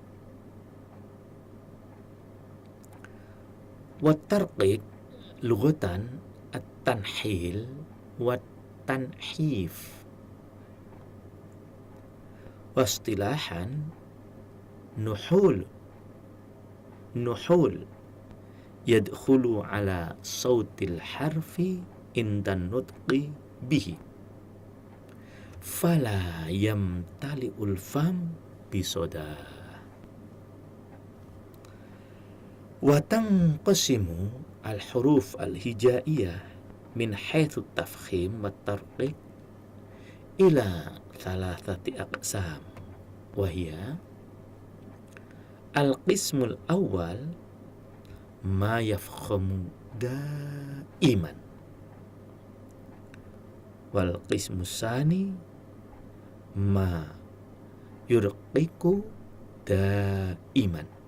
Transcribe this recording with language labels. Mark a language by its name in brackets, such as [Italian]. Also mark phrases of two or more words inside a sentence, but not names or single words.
[Arabic] والترقيق لغة التنحيل والتنحيف واصطلاحا نحول يدخل على صوت الحرف عند النطق به فلا يمتلئ الفم بصداه. وتنقسم الحروف الهجائية من حيث التفخيم والترقيق إلى ثلاثة أقسام وهي القسم الأول ما يفخم دائما والقسم الثاني ما يرقق دائما.